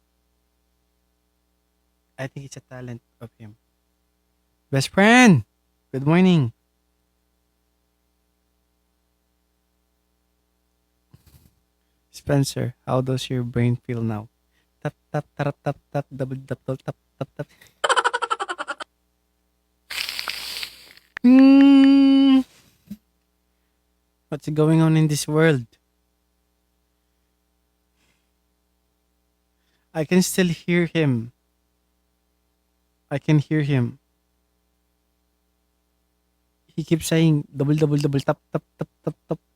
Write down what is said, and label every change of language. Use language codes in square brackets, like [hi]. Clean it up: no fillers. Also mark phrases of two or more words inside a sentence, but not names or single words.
[en] I think it's a talent of him. Best friend, good morning. Spencer, how does your brain feel now? Tap tap tap tap tap double tap tap tap tap tap. Hmm. What's going on in this world? I can still hear him. I can hear him. He keeps saying double double double tap tap tap tap tap.